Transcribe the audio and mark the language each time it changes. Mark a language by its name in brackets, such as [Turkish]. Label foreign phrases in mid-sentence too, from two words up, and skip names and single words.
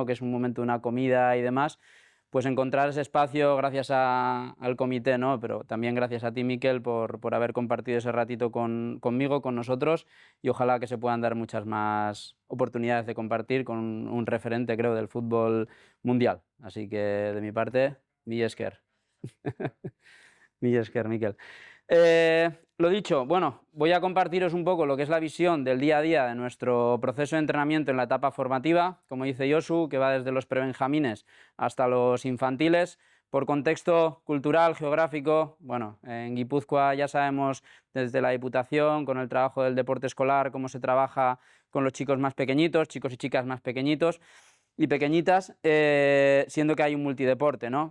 [Spanish] Que es un momento de una comida y demás, pues encontrar ese espacio gracias al comité, ¿no? Pero también gracias a ti, Mikel, por haber compartido ese ratito conmigo, con nosotros, y ojalá que se puedan dar muchas más oportunidades de compartir con un referente, creo, del fútbol mundial. Así que, de mi parte, [Basque] mila esker. Mila esker, Mikel. [Spanish] Lo dicho, bueno, voy a compartiros un poco lo que es la visión del día a día de nuestro proceso de entrenamiento en la etapa formativa, como dice Josu, que va desde los prebenjamines hasta los infantiles. Por contexto cultural, geográfico, bueno, en Guipúzcoa ya sabemos desde la Diputación, con el trabajo del deporte escolar, cómo se trabaja con los chicos más pequeñitos, chicos y chicas más pequeñitos y pequeñitas, siendo que hay un multideporte, ¿no?